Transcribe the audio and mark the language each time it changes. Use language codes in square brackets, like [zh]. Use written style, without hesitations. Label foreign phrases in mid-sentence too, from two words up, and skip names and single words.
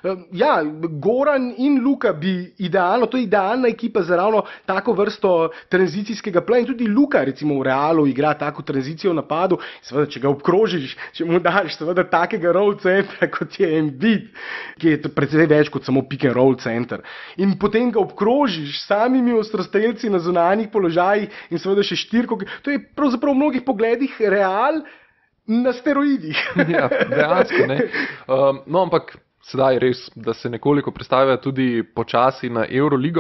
[sl] Goran in Luka bi idealno, to je idealna ekipa za ravno tako vrsto tranzicijskega playa in tudi Luka recimo v Realu igra tako tranzicijo v napadu, seveda, če ga obkrožiš, če mu daš seveda takega roll centra, kot je Embiid, ki je precej več kot samo [en] pick and roll center. [sl] In potem ga obkrožiš s samimi ostrostrelci na zunanjih položajih in seveda še štirko, to je pravzaprav v mnogih pogledih na steroidih. Dejansko, ne. Ampak sedaj res, da se nekoliko predstavlja tudi počasi na Euroligo.